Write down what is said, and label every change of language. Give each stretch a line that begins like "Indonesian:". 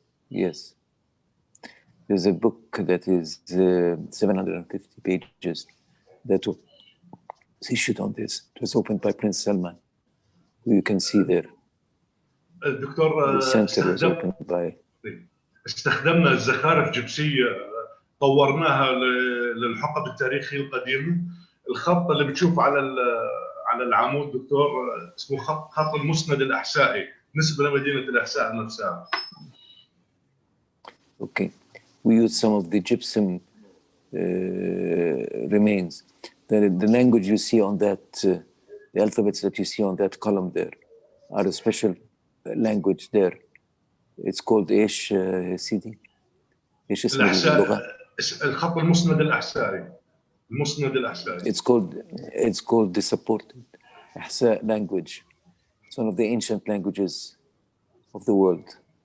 English: Yes, there's a book that is 750 pages that was issued on this. It was opened by Prince Salman, who you can see there.
Arabic: الدكتور
English: The center was opened by.
Arabic: استخدمنا الزخارف جبسية طورناها للحقب التاريخي القديم. الخط اللي بتشوفه على العمود دكتور اسمه خط المسند الأحسائي، نسبة لمدينة الأحساء نفسها.
English: Okay, we use some of the gypsum remains. The language you see on that, the alphabets that you see on that column there, are a special language there. It's called
Arabic: إيش سيدي؟ إيش اسم اللغة؟ الخط المسند الأحسائي. المسند الأحسائي.
English: It's called the supported Ahsa language. It's one of the ancient languages of the world.